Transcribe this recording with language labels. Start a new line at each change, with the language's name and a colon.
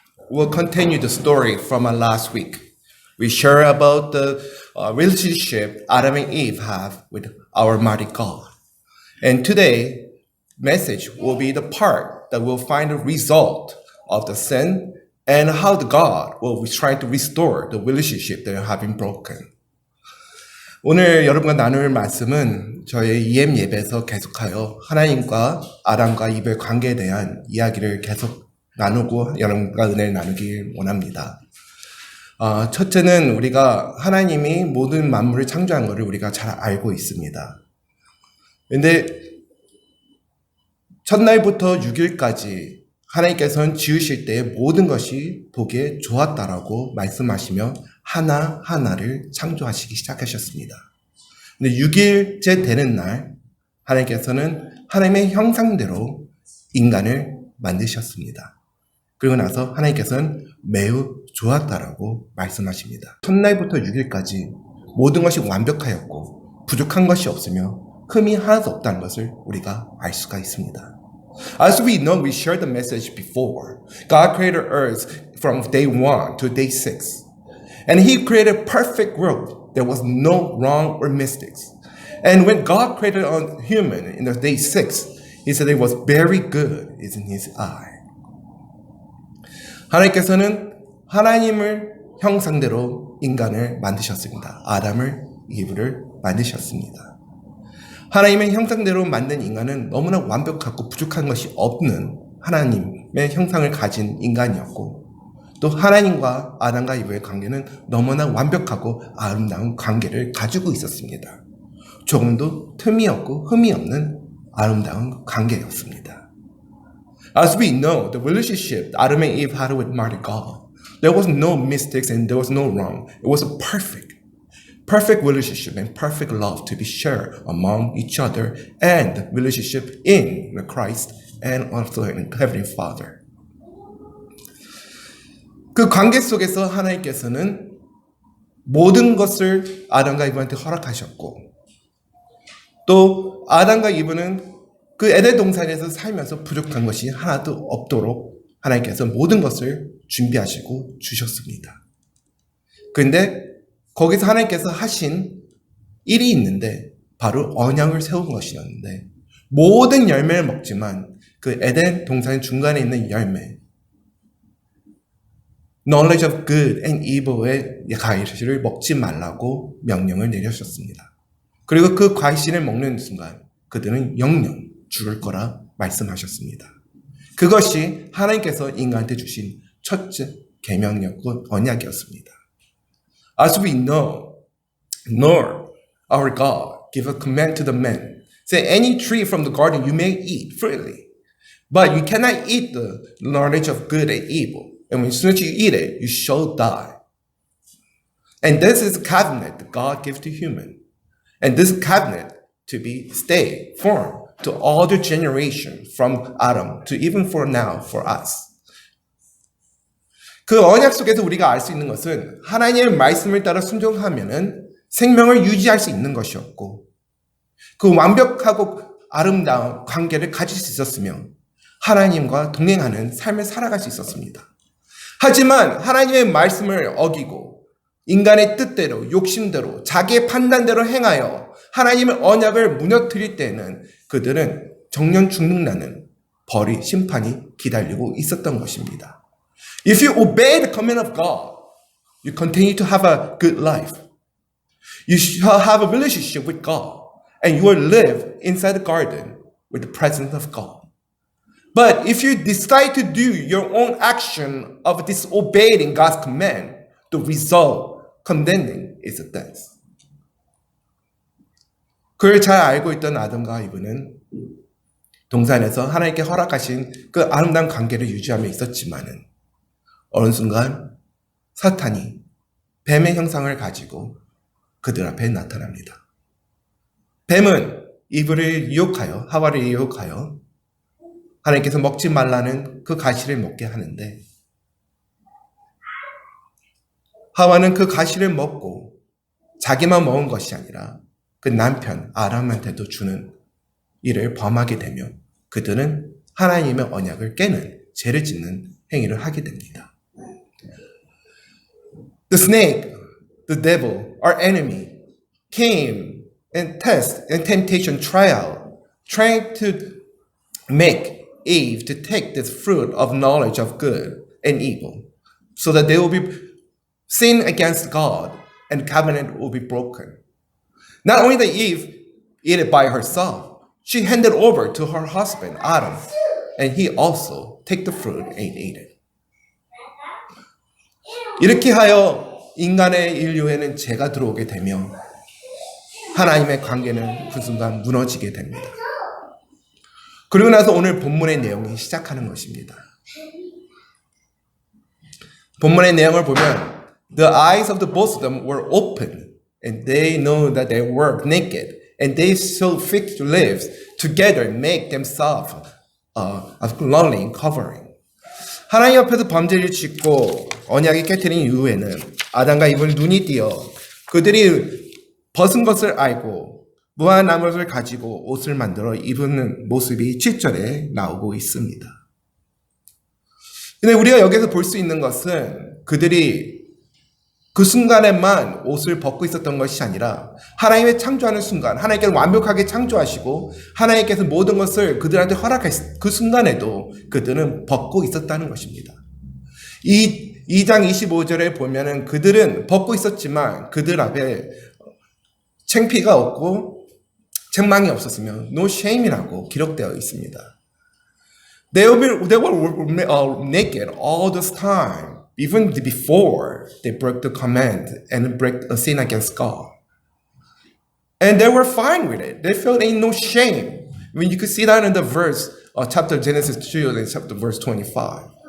English: we'll continue the story from our last week. We share about the relationship Adam and Eve have with our mighty God. And today, message will be the part that will find the result of the sin and how the God will be trying to restore the relationship that have been broken.
Korean: 오늘 여러분과 나눌 말씀은 저희 EM 예배에서 계속하여 하나님과 아담과 이브의 관계에 대한 이야기를 계속 나누고 여러분과 은혜를 나누길 원합니다. 첫째는 우리가 하나님이 모든 만물을 창조한 것을 우리가 잘 알고 있습니다. 근데 첫날부터 6일까지 하나님께서는 지으실 때 모든 것이 보기에 좋았다라고 말씀하시며 하나하나를 창조하시기 시작하셨습니다. 근데 6일째 되는 날 하나님께서는 하나님의 형상대로 인간을 만드셨습니다. 그리고 나서 하나님께서는 매우 좋았다라고 말씀하십니다. 첫날부터 6일까지 모든 것이 완벽하였고 부족한 것이 없으며 흠이 하나도 없다는 것을 우리가 알 수가 있습니다.
English: As we know, we shared the message before. God created earth from day 1 to day 6. And He created perfect world. There was no wrong or mistakes. And when God created a human in the day 6, He said it was very good in His eye.
Korean: 하나님께서는 하나님을 형상대로 인간을 만드셨습니다. 아담을 이브를 만드셨습니다. 하나님의 형상대로 만든 인간은 너무나 완벽하고 부족한 것이 없는 하나님의 형상을 가진 인간이었고 또 하나님과 아담과 이브의 관계는 너무나 완벽하고 아름다운 관계를 가지고 있었습니다. 조금도 틈이 없고 흠이 없는 아름다운 관계였습니다.
English: As we know, the relationship Adam and Eve had with mighty God, there was no mistakes and there was no wrong. It was a perfect relationship and perfect love to be shared among each other and relationship in Christ and also in Heavenly Father.
Korean: 그 관계 속에서 하나님께서는 모든 것을 아담과 이브한테 허락하셨고 또 아담과 이브는 그 에덴 동산에서 살면서 부족한 것이 하나도 없도록 하나님께서 모든 것을 준비하시고 주셨습니다. 그런데 거기서 하나님께서 하신 일이 있는데 바로 언약을 세운 것이었는데 모든 열매를 먹지만 그 에덴 동산 중간에 있는 열매
English: knowledge of good and evil
Korean: 의 과실을 먹지 말라고 명령을 내리셨습니다. 그리고 그 과실을 먹는 순간 그들은 영영 죽을 거라 말씀하셨습니다. 그것이 하나님께서 인간한테 주신 첫째 계명이었고 언약이었습니다.
English: As we know, nor our God give a command to the man, say any tree from the garden you may eat freely, but you cannot eat the knowledge of good and evil. And as soon as you eat it, you shall die. And this is a covenant that God gives to human. And this covenant to be stay firm to all the generation from Adam to even for now for us.
Korean: 그 언약 속에서 우리가 알 수 있는 것은 하나님의 말씀을 따라 순종하면은 생명을 유지할 수 있는 것이었고 그 완벽하고 아름다운 관계를 가질 수 있었으며 하나님과 동행하는 삶을 살아갈 수 있었습니다. 하지만 하나님의 말씀을 어기고 인간의 뜻대로 욕심대로 자기의 판단대로 행하여 하나님의 언약을 무너뜨릴 때에는 그들은 정년 죽는다는 벌이 심판이 기다리고 있었던 것입니다.
English: If you obey the command of God, you continue to have a good life. You shall have a relationship with God, and you will live inside the garden with the presence of God. But if you decide to do your own action of disobeying God's command, the result condemning is death.
Korean: 그걸 잘 알고 있던 아담과 이브는 동산에서 하나님께 허락하신 그 아름다운 관계를 유지하며 있었지만은 어느 순간 사탄이 뱀의 형상을 가지고 그들 앞에 나타납니다. 뱀은 이브를 유혹하여 하와를 유혹하여 하나님께서 먹지 말라는 그 가시를 먹게 하는데 하와는 그 가시를 먹고 자기만 먹은 것이 아니라 그 남편 아람한테도 주는 일을 범하게 되며 그들은 하나님의 언약을 깨는 죄를 짓는 행위를 하게 됩니다.
English: The snake, the devil, our enemy, came and test and temptation trial, trying to make Eve to take this fruit of knowledge of good and evil, so that they will be sin against God and covenant will be broken. Not only that Eve ate it by herself, she handed over to her husband Adam, and he also took the fruit and ate it.
Korean: 이렇게 하여 인간의 인류에는 죄가 들어오게 되며 하나님의 관계는 그 순간 무너지게 됩니다. 그리고 나서 오늘 본문의 내용이 시작하는 것입니다. 본문의 내용을 보면
English: The eyes of the both of them were open and they know that they were naked and they sewed fig leaves together and make themselves a lonely covering.
Korean: 하나님 앞에서 범죄를 짓고 언약이 깨트린 이후에는 아담과 이브는 눈이 띄어 그들이 벗은 것을 알고 무화과나무를 가지고 옷을 만들어 입는 모습이 7절에 나오고 있습니다. 근데 우리가 여기서 볼 수 있는 것은 그들이 그 순간에만 옷을 벗고 있었던 것이 아니라 하나님의 창조하는 순간, 하나님께서 완벽하게 창조하시고 하나님께서 모든 것을 그들한테 허락했을 그 순간에도 그들은 벗고 있었다는 것입니다. 2장 25절에 보면은 그들은 벗고 있었지만 그들 앞에 창피가 없고 책망이 없었으며
English: no shame
Korean: 이라고 기록되어 있습니다.
English: They were naked all this time, even before they broke the command and break a sin against God. And they were fine with it. They felt ain't no shame. When you could see that in the verse, chapter Genesis 2 and chapter verse 25.